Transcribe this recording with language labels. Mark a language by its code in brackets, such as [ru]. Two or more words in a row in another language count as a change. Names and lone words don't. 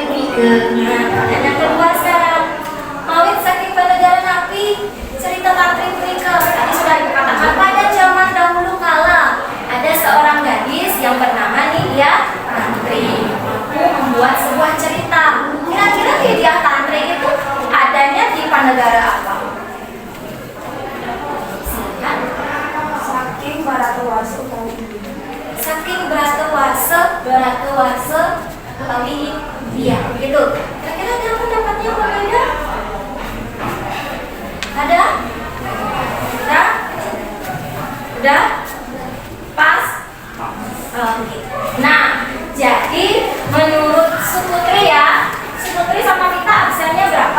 [id] punika. Nah, dan yang kedua sekarang, [ban] mawit saking penegara napi cerita tantri punika [id] tadi sudah dikatakan pada zaman dahulu kala ada seorang gadis yang bernama Nidia Tantri mampu membuat sebuah cerita. Kira-kira Nidia Tantri itu adanya di Panegara apa? Silakan. [ban] Saking Baratawasa utawi India. Saking Baratawasa utawi India. Begitu. [id] Kira-kira ada pendapatnya berbeda? Ada? Udah? Pas? Oke. Nah, jadi menurut Suputri ya, Suputri sama kita absennya berapa?